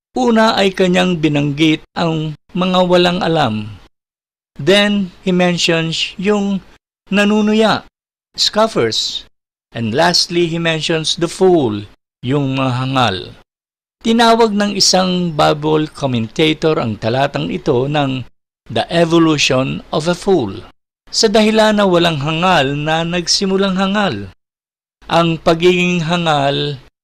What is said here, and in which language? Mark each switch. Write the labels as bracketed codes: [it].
[tl] Una ay kanyang binanggit ang mga walang alam. [en] Then, he mentions [tl] yung nanunuya, [en] scoffers. And lastly, he mentions the fool, [tl] yung mga hangal. Tinawag ng isang Bible commentator ang talatang ito ng [en] the evolution of a fool. [tl] Sa dahilan na walang hangal na nagsimulang hangal. Ang pagiging hangal